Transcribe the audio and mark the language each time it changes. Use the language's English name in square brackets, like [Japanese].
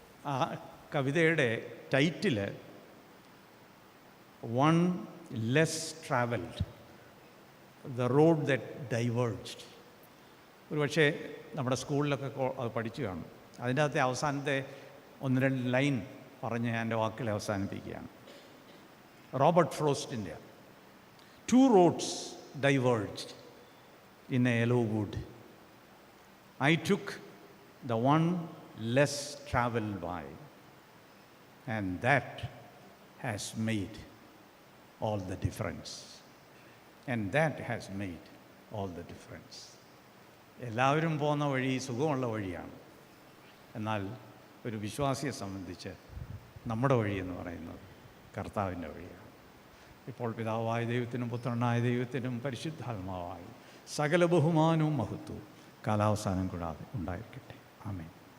[Malayalam] ആ കവിതയുടെ [English] Title one less travelled, the road that diverged. [Malayalam] ഒരു പക്ഷേ നമ്മുടെ സ്കൂളിലൊക്കെ അത് പഠിച്ചു കാണും. അതിൻ്റെ അകത്തെ അവസാനത്തെ 1-2 ലൈൻ പറഞ്ഞ് ഞാൻ എൻ്റെ വാക്കുകളെ അവസാനിപ്പിക്കുകയാണ്. [English] Robert ഫ്രോസ്റ്റിൻ്റെ "Two roads diverged in a yellow wood. I took the one less traveled by, and that has made all the difference." And that has made all the difference. [Malayalam] എല്ലാവരും പോകുന്ന വഴി സുഖമുള്ള വഴിയാണ്. എന്നാൽ ഒരു വിശ്വാസിയെ സംബന്ധിച്ച് നമ്മുടെ വഴി എന്ന് പറയുന്നത് കർത്താവിൻ്റെ വഴിയാണ്. ഇപ്പോൾ പിതാവായ ദൈവത്തിനും പുത്രനായ ദൈവത്തിനും പരിശുദ്ധാത്മാവായി സകല ബഹുമാനവും മഹത്വവും കാലാവസാനം കൂടാതെ ഉണ്ടായിരിക്കട്ടെ. ആമേൻ.